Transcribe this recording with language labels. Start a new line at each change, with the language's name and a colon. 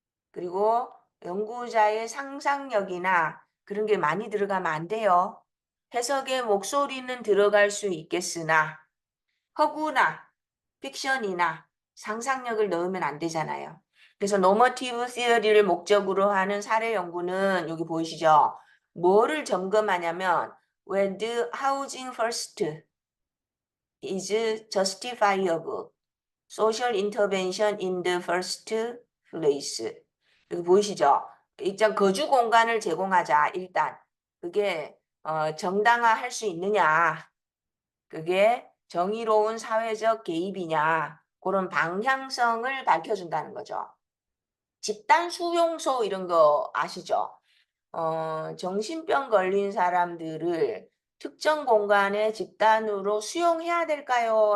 Korean: 그리고 연구자의 상상력이나 그런 게 많이 들어가면 안 돼요. 해석의 목소리는 들어갈 수 있겠으나 허구나 픽션이나 상상력을 넣으면 안 되잖아요. 그래서 노머티브 시어리를 목적으로 하는 사례 연구는 여기 보이시죠? 뭐를 점검하냐면
English: whether housing first is justifiable, social intervention in the first place.
Korean: 여기 보이시죠? 일단 거주 공간을 제공하자. 일단 그게 정당화할 수 있느냐, 그게 정의로운 사회적 개입이냐, 그런 방향성을 밝혀준다는 거죠. 집단 수용소 이런 거 아시죠? 정신병 걸린 사람들을 특정 공간에 집단으로 수용해야 될까요?